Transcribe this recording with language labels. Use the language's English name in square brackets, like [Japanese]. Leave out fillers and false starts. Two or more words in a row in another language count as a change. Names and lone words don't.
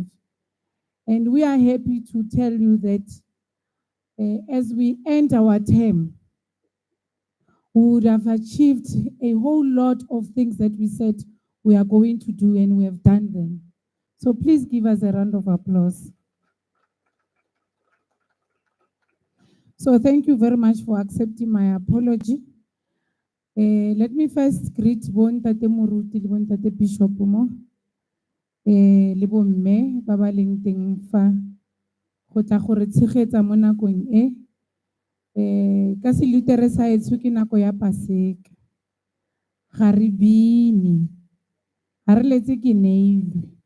[English] And we are happy to tell you that as we end our term, we would have achieved a whole lot of things that we said we are going to do, and we have done them. So please give us a round of applause. So thank you very much for accepting my apology. Let me first greet [Tswana] Bontate Moruti le Bontate Bishop mo. Le bomme ba ba leng teng fa go tla go re tshegetsa mo nakong e. Ka se litere sa etso ke nako ya Paseka. Ga re bine. Ga re letse ke neilwe.